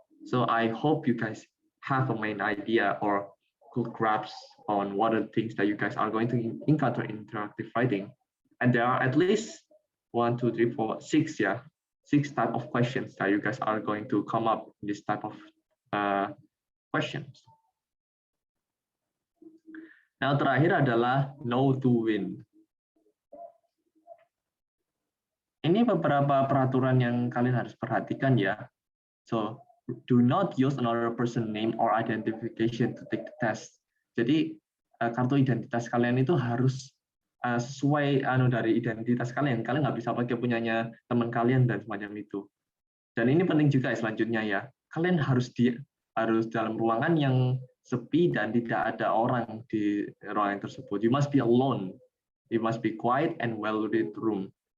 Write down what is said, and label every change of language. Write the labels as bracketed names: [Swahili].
[English] So I hope you guys have a main idea or good grasp on what are the things that you guys are going to encounter in interactive writing. And there are at least 1, 2, 3, 4, 6 type of questions that you guys are going to come up in this type of questions. [Indonesian] Now terakhir adalah know to win. Ini beberapa peraturan yang kalian harus perhatikan ya. [English] So do not use another person name or identification to take the test. [Indonesian] Jadi kartu identitas kalian itu harus sesuai dari identitas kalian. Kalian nggak bisa pakai punyanya teman kalian dan semacam itu. Dan ini penting juga selanjutnya ya. Kalian harus dalam ruangan yang sepi dan tidak ada orang di ruangan tersebut. [English] You must be alone. You must be quiet and well-lit room.